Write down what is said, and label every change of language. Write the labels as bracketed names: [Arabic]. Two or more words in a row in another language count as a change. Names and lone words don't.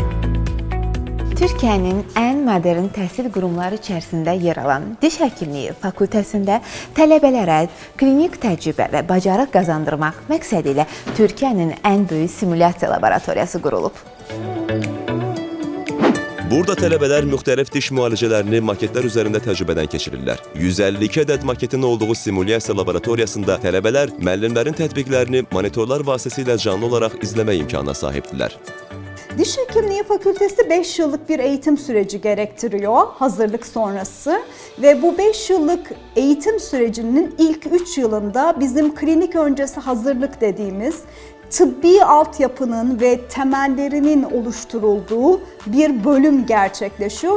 [Azerbaijani] Türkiyənin ən modern təhsil qurumları içərisində yer alan Diş Həkimliyi fakültəsində tələbələrə klinik təcrübə və bacarıq qazandırmaq məqsədi ilə Türkiyənin ən böyük simulyasiya laboratoriyası qurulub. Burada tələbələr müxtəlif diş müalicələrini maketlər üzərində təcrübədən keçirirlər. 152 ədəd maketin olduğu simulyasiya laboratoriyasında tələbələr müəllimlərin tətbiqlərini monitorlar vasitəsilə canlı olaraq izləmə imkanına sahibdirlər. [Turkish] Diş Hekimliği Fakültesi 5 yıllık bir eğitim süreci gerektiriyor, hazırlık sonrası. Ve bu 5 yıllık eğitim sürecinin ilk 3 yılında bizim klinik öncesi hazırlık dediğimiz tıbbi altyapının ve temellerinin oluşturulduğu bir bölüm gerçekleşiyor.